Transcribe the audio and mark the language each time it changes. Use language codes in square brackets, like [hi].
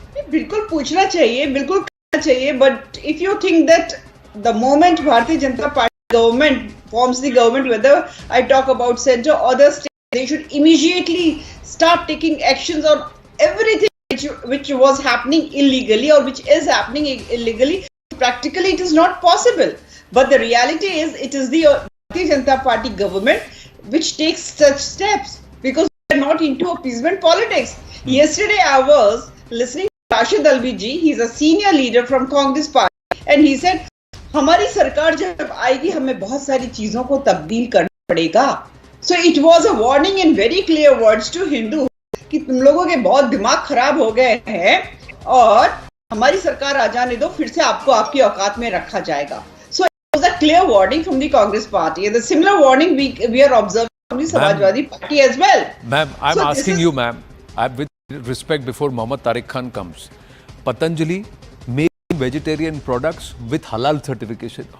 [hi] बिल्कुल पूछना चाहिए, बिल्कुल करना चाहिए, [en] but if you think that the moment Bharatiya Janata Party government forms the government, whether I talk about center or the state, they should immediately start taking actions on everything which was happening illegally or which is happening illegally. Practically, it is not possible. But the reality is, it is the Bharatiya Janata Party government which takes such steps, because we are not into appeasement politics. Yesterday, I was listening to Rashid Alvi ji. He's a senior leader from Congress Party, and he said, [hi] हमारी सरकार जब आएगी हमें बहुत सारी चीजों को तब्दील करना पड़ेगा. [en] So it was a warning in very clear words to Hindu [hi] कि तुम लोगों के बहुत दिमाग खराब हो गए हैं और हमारी सरकार आ जाने दो, फिर से आपको आपकी औकात में रखा जाएगा. [en] So it was a clear warning from the Congress Party, and the similar warning we are observing from the Samajwadi Party as well. Ma'am, I'm asking you, ma'am, with respect, before Mohammad Tariq Khan comes, Patanjali making vegetarian products with halal certification.